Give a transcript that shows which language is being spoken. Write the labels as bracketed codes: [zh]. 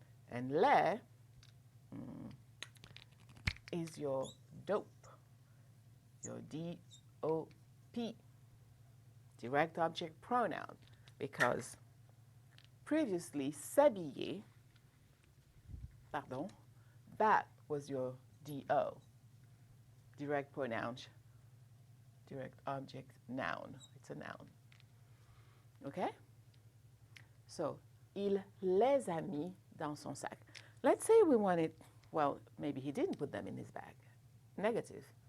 [en] And les is your dope, your D-O-P, direct object pronoun, because previously s'habiller, pardon, that was your D-O, direct pronoun, direct object noun. It's a noun. Okay? [fr] So, il les a mis dans son sac. [en] Let's say we wanted, well, maybe he didn't put them in his bag. Negative.